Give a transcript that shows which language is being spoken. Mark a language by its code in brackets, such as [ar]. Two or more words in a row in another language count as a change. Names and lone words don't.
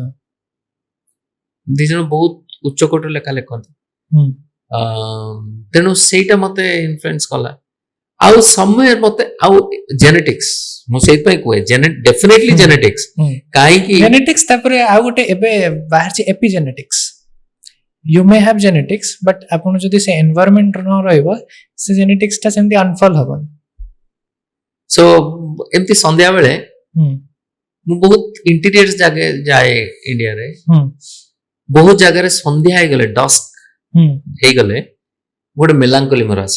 [or] ଦି ଜଣ ବହୁତ ଉଚ୍ଚକୋଟୀର ଲେଖା ଲେଖନ୍ତି ହୁଁ ତେଣୁ ସେଇଟା ମତେ ଇନଫ୍ଲୁଏନ୍ସ କଲା ଆଉ ସମୟ ମତେ ଆଉ ଜେନେଟିକ୍ସ ମୁଁ ସେଇଥିପାଇଁ କୁହେ ଡେଫିନେଟଲି ହୁଁ। ଜେନେଟିକ୍ସ ହୁଁ କାହିଁକି ଜେନେଟିକ୍ସ ତାପରେ ଆଉ ଗୋଟେ ଏବେ ବାହାରିଛି ଏପିଜେନେଟିକ୍ସ [en] you may have genetics but [or] ଆପଣ ଯଦି ସେ ଏନଭାୟରନମେଣ୍ଟ ନ ରହିବ ସେ ଜେନେଟିକ୍ସ ଟା ସେମିତି ଅନଫଲ ହବନି ସୋ ଏମିତି ସନ୍ଧ୍ୟା ବେଳେ ହୁଁ ମୁଁ ବହୁତ ଇଣ୍ଟିରିୟର ଜାଗା ଯାଏ ଇଣ୍ଡିଆରେ ହୁଁ ବହୁତ ଜାଗାରେ ସନ୍ଧ୍ୟା ହେଇଗଲେ ଡସ୍କ ହୁଁ ହେଇଗଲେ ଗୋଟେ ମେଲାଙ୍କଲି ମୋର ଆସେ